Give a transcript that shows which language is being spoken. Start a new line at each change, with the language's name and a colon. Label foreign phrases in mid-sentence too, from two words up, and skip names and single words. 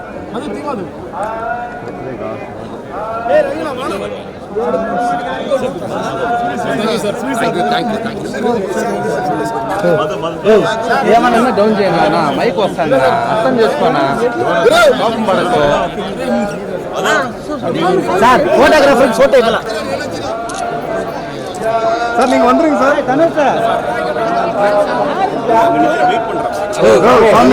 Telugu: ఏమన్నా డౌన్ చేయనా మైక్ వస్తాను అర్థం చేసుకోనా కోపం పడకు
Tamil: சார்
English: photographer photo
Tamil: இதெல்லாம் சார் நீங்க வந்துருங்க சார் கணேஷ் சார்